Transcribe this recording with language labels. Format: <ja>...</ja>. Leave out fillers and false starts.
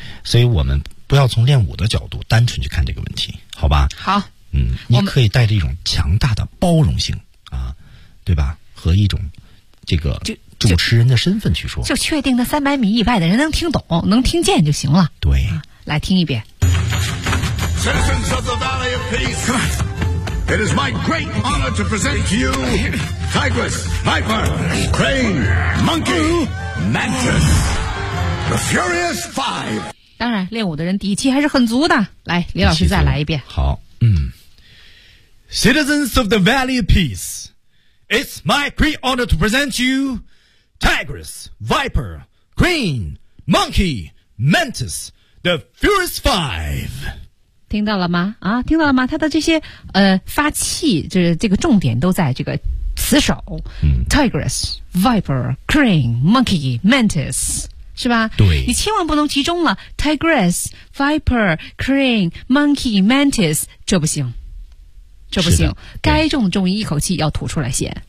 <zh>所以我们不要从练武的角度单纯去看这个问题，好吧？好，嗯，你可以带着一种强大的包容性啊，对吧？和一种这个主持人的身份去说，就确定那300米以外的人能听懂、能听见就行了。对、啊，来听一遍。</zh> <en>Citizens of the Valley of Peace, it is my great honor to present to you Tigress, Viper, Crane, Monkey, Mantis, the Furious Five.</en> <zh>当然，练武的人底气还是很足的。来，李老师再来一遍。好，嗯。</zh> <en>Citizens of the Valley of Peace, it's my great honor to present you Tigress, Viper, Crane, Monkey, Mantis, the Furious Five.</en> <zh>听到了吗？啊，听到了吗？他的这些发气，就是这个重点都在这个词首。嗯。</zh> <en>Tigress, Viper, Crane, Monkey, Mantis. 是吧？</en> <zh>对，你千万不能集中了 Tigress, Viper, Crane, Monkey, Mantis， 这不行，这不行，该重重音，一口气要吐出来先。</zh>